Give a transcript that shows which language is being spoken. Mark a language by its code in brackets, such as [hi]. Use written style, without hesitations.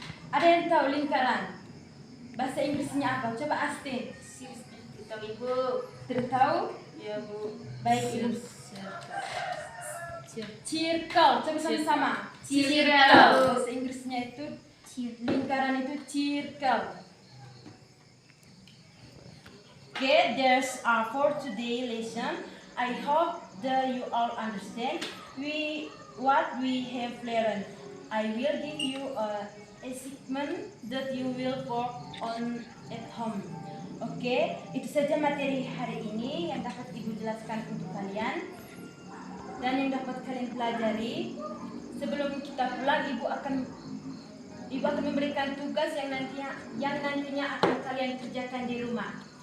[id] Ada yang tahu lingkaran? Bahasa Inggrisnya apa? Coba Astin. Tahu, Ibu? Tidak tahu? Ya, Bu. Baik, Ibu. Circle. Coba sama-sama. [en] Circle. [id] Bahasa Inggrisnya itu lingkaran itu circle. [en] Okay, there's our for today lesson. I hope that you all understand what we have learned. I will give you a assignment that you will work on at home. [id] Oke, itu saja materi hari ini yang dapat Ibu jelaskan untuk kalian dan yang dapat kalian pelajari. Sebelum kita pulang, Ibu akan memberikan tugas yang nantinya akan kalian kerjakan di rumah.